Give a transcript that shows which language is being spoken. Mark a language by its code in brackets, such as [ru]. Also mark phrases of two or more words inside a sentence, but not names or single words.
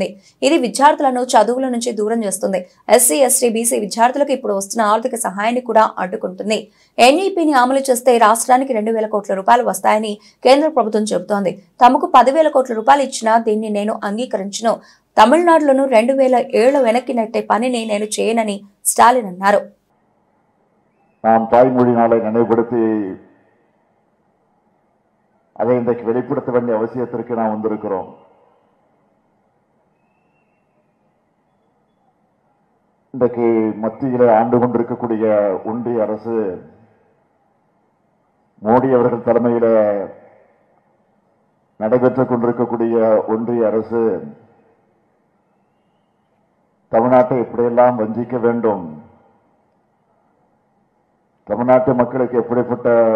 [te] ఇది విద్యార్థులను చదువుల నుంచి దూరం చేస్తుంది. ఎస్సీ, ఎస్టీ, బీసీ విద్యార్థులకు ఇప్పుడు వస్తున్న ఆర్థిక సహాయాన్ని కూడా అడ్డుకుంటుంది. ఎన్ఈపీని అమలు చేస్తే రాష్ట్రానికి 2,000 కోట్ల రూపాయలు వస్తాయని కేంద్ర ప్రభుత్వం చెబుతోంది. తమకు 10,000 కోట్ల రూపాయలు ఇచ్చినా దీన్ని నేను అంగీకరించను. తమిళనాడులోను 2,000 ఏళ్లు వెనక్కి నెట్టే పనిని నేను చేయనని స్టాలిన్ అన్నారు. [ta] நாம் தாய்மொழி நாளை நினைவுபடுத்தி அதை இன்றைக்கு வெளிப்படுத்த வேண்டிய அவசியத்திற்கு நாம் வந்திருக்கிறோம். இன்றைக்கு மத்தியிலே ஆண்டு கொண்டிருக்கக்கூடிய ஒன்றிய அரசு மோடி அவர்கள் தலைமையில நடைபெற்றுக் கொண்டிருக்கக்கூடிய ஒன்றிய அரசு தமிழ்நாட்டை எப்படியெல்லாம் வஞ்சிக்க வேண்டும், தமிழ்நாட்டு மக்களுக்கு எப்படிப்பட்ட